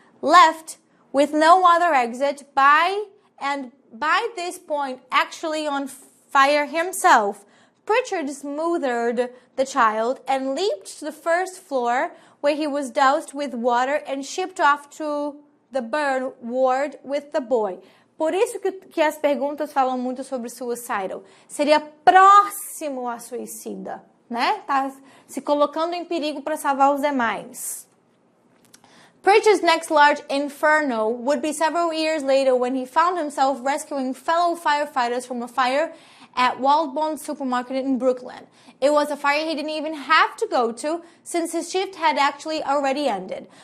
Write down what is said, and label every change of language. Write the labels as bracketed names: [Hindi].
[English] Left with no other exit by this point actually on fire himself, Pritchard smothered the child and leaped to the first floor where he was doused with water and shipped off to the burn ward with the boy. [Portuguese] Por isso que as perguntas falam muito sobre suicidal. Seria próximo a suicida, né? Tá se colocando em perigo para salvar os demais. [English] Pritchard's next large inferno would be several years later when he found himself rescuing fellow firefighters from a fire at Waldbond Supermarket in Brooklyn. It was a fire he didn't even have to go to since his shift had actually already ended.